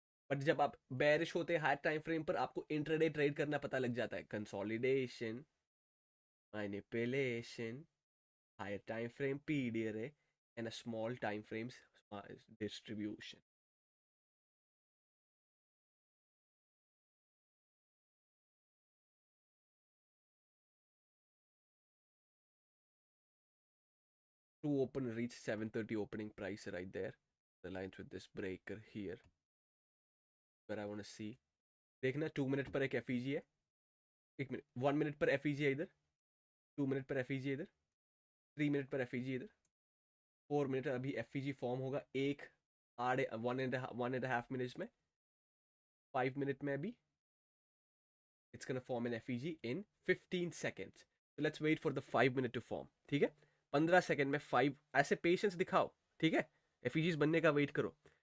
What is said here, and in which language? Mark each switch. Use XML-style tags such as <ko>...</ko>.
<hi>But जब आप bearish होते हैं हायर टाइम फ्रेम पर आपको इंट्राडे ट्रेड करना पता लग जाता है.</hi> <en>Consolidation, manipulation, higher time frame period, and a small time frames distribution. To open reach 7:30 opening price right there. The lines with this breaker here. Where I want to see.</en> <hi>देखना 2 minute पर एक FEG है. 1 minute 1 minute पर FEG है इधर. 2 minute पर FEG है इधर. 3 मिनट पर FEG इधर. 4 मिनट अभी FEG फॉर्म होगा एक आधे 1.5 मिनट्स में. 5 मिनट में अभी</hi> <en>it's gonna form an FEG in 15 seconds. So let's wait for the 5 minute to form.</en> <hi>ठीक है. 15 सेकंड में 5 ऐसे पेशेंस दिखाओ. ठीक है. FEGs बनने का वेट करो.</hi>